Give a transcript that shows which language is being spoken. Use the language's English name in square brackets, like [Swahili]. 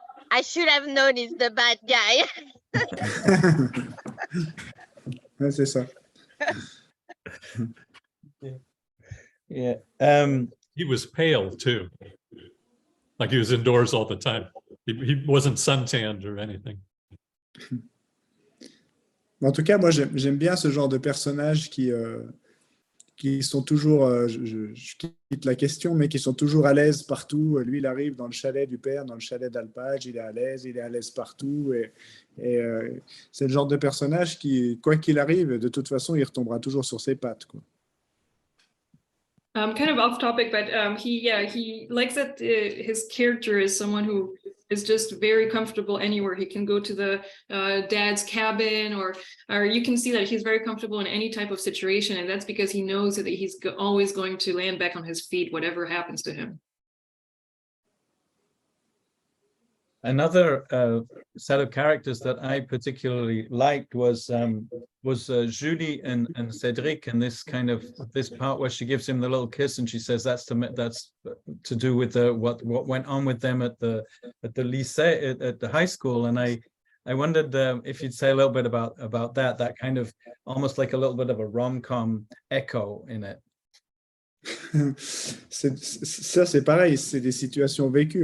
[English] I should have known he's the bad guy. [French] Ouais, c'est ça. [English] Yeah. He was pale too, like he was indoors all the time. He wasn't suntanned or anything. [French] En tout cas, moi, j'aime bien ce genre de personnages qui sont toujours, je quitte la question, mais qui sont toujours à l'aise partout. Lui, il arrive dans le chalet du père, dans le chalet d'Alpage, il est à l'aise partout. Et c'est le genre de personnage qui, quoi qu'il arrive, de toute façon, il retombera toujours sur ses pattes, quoi. [English] Kind of off topic, but he likes that his character is someone who is just very comfortable anywhere. He can go to the dad's cabin, or you can see that he's very comfortable in any type of situation, and that's because he knows that he's always going to land back on his feet, whatever happens to him. Another set of characters that I particularly liked was Julie and Cédric, and this part where she gives him the little kiss and she says that's to do with what went on with them at the lycée, at the high school. And I wondered if you'd say a little bit about that kind of almost like a little bit of a rom-com echo in it. [French] Ça, c'est pareil, c'est des situations vécues.